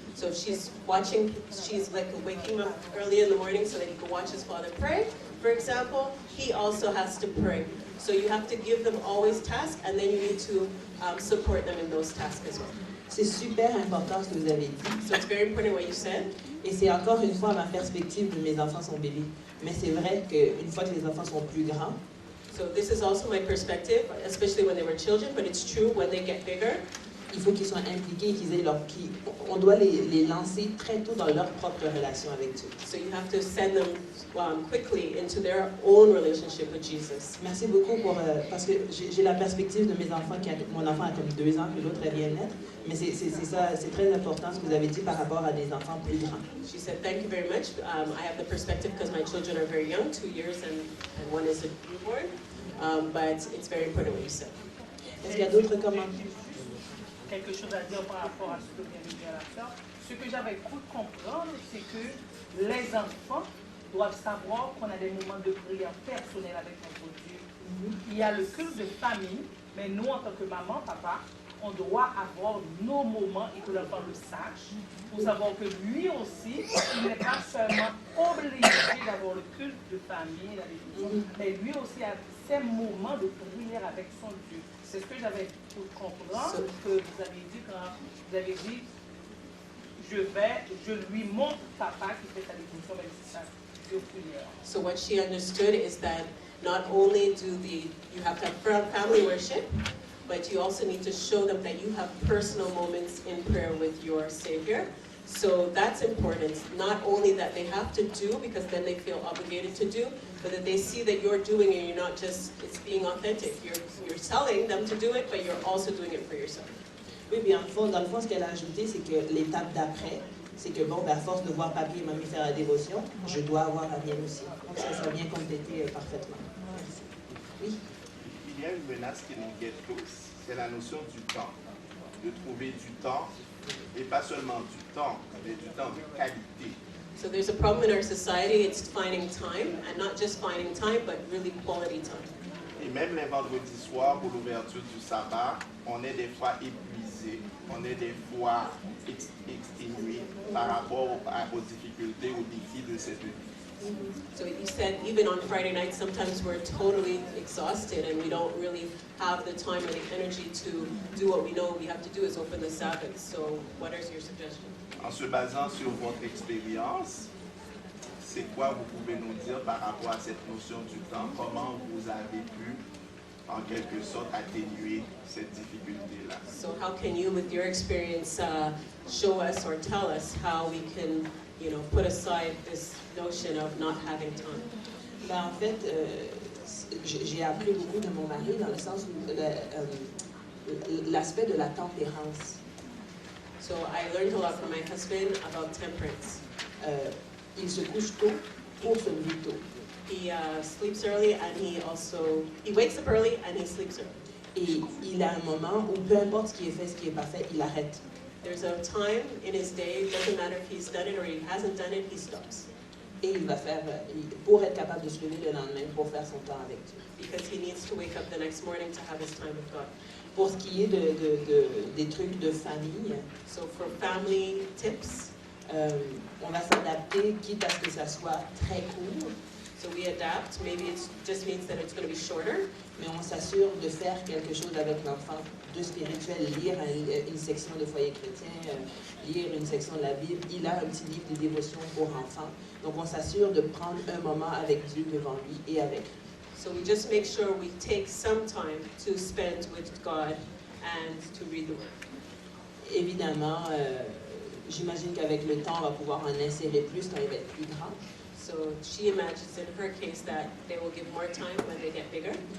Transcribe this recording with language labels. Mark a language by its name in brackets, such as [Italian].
[English] So if she's watching, she's like waking up early in the morning so that he can watch his father pray, for example, he also has to pray. So you have to give them always tasks, and then you need to support them in those tasks as well. [French] C'est super important ce que vous avez dit. [English] So it's very important what you said. [French] Et c'est encore une fois ma perspective de mes enfants sont bébés. Mais c'est vrai qu'une fois que les enfants sont plus grands, [English] so this is also my perspective, especially when they were children, but it's true when they get bigger. [French] Il faut qu'ils soient impliqués, on doit les lancer très tôt dans leur propre relation avec Dieu. [English] So you have to send them quickly into their own relationship with Jesus. [French] Merci beaucoup parce que j'ai la perspective de mes enfants, mon enfant a comme 2 ans, puis l'autre elle vient de naître. Mais c'est ça, c'est très important ce que vous avez dit par rapport à des enfants plus grands. [English] She said, thank you very much. I have the perspective because my children are very young, 2 years and one is a newborn. But it's very important what you said. [French] Est-ce qu'il y a d'autres commentaires? Quelque chose à dire par rapport à ce que vient de dire la sœur. Ce que j'avais cru comprendre, c'est que les enfants doivent savoir qu'on a des moments de prière personnels avec notre Dieu. Il y a le culte de famille, mais nous, en tant que maman, papa, on doit avoir nos moments et que l'enfant le sache, pour savoir que lui aussi, il n'est pas seulement obligé d'avoir le culte de famille, mais lui aussi a ses moments de prière avec son Dieu. C'est ce que j'avais pu comprendre, que vous avez dit quand vous avez dit, je lui montre papa qui fait sa dévotion, même si ça de prière. [English] So what she understood is that not only you have to have family worship, but you also need to show them that you have personal moments in prayer with your Savior. So that's important. Not only that they have to do, because then they feel obligated to do, but that they see that you're doing it, you're not just, it's being authentic. You're telling them to do it, but you're also doing it for yourself. [French] Oui, bien dans le fond, ce qu'elle a ajouté, c'est que l'étape d'après, c'est que bon, à force de voir papi et mamie faire la dévotion, je dois avoir la mienne aussi. Donc ça vient compléter parfaitement. Merci. Oui. Il y a une menace qui nous guette tous, c'est la notion du temps. De trouver du temps, et pas seulement du temps, mais du temps de qualité. [English] So there's a problem in our society, it's finding time, and not just finding time, but really quality time. [French] Et même les vendredis soirs, pour l'ouverture du sabbat, on est des fois épuisé, on est des fois exténué par rapport aux difficultés, aux défis de cette vie. [English] So you said even on Friday night, sometimes we're totally exhausted and we don't really have the time or the energy to do what we know we have to do is open the Sabbath. So what is your suggestion? [French] En se basant sur votre expérience, c'est quoi vous pouvez nous dire par rapport à cette notion du temps? Comment vous avez pu, en quelque sorte, atténuer cette difficulté-là? [English] So how can you, with your experience, show us or tell us how we can, put aside this notion of not having time? [French] Ben, en fait, j'ai appris beaucoup de mon mari dans le sens où l'aspect de la tempérance. [English] So I learned a lot from my husband about temperance. [French] Il se couche tôt pour se lever tôt. [English] He sleeps early and he wakes up early and he sleeps early. [French] Et il a un moment où peu importe ce qui est fait, ce qui est pas fait, il arrête. [English] There's a time in his day, it doesn't matter if he's done it or he hasn't done it, he stops. [French] Et il va faire, pour être capable de se lever le lendemain, pour faire son temps avec Dieu. [English] Because he needs to wake up the next morning to have his time with God. [French] Pour ce qui est des trucs de famille, [English] so for family tips, [French] on va s'adapter, quitte à ce que ça soit très court. [English] So we adapt. Maybe it just means that it's going to be shorter. [French] Mais on s'assure de faire quelque chose avec l'enfant de spirituel, lire une section de foyer chrétien, lire une section de la Bible. Il a un petit livre de dévotion pour enfants. Donc on s'assure de prendre un moment avec Dieu devant lui et avec lui. [English] So we just make sure we take some time to spend with God and to read the Word. [French] Évidemment, j'imagine qu'avec le temps, on va pouvoir en insérer plus quand il va être plus grand. [English] So she imagines in her case that they will give more time when they get bigger.